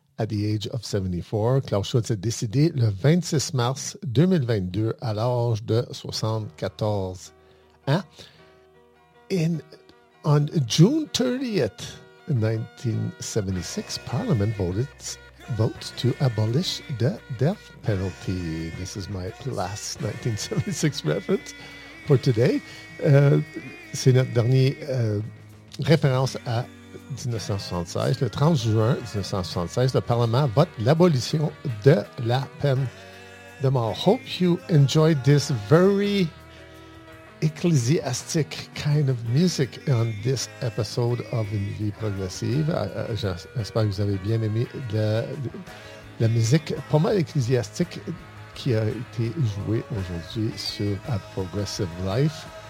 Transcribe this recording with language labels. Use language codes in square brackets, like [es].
[en] At the age of 74, [fr] Klaus Schulze est décédé le 26 mars 2022 à l'âge de 74 ans. Hein? [en] On June 30th, 1976, Parliament votes to abolish the death penalty. This is my last 1976 reference for today. [fr] C'est notre dernier référence à 1976, le 30 juin 1976, le Parlement vote l'abolition de la peine de mort. [en] Hope you enjoyed this very ecclesiastic kind of music on this episode of Une vie progressive. [fr] J'espère que vous avez bien aimé la musique pas mal ecclésiastique qui a été jouée aujourd'hui sur A Progressive Life.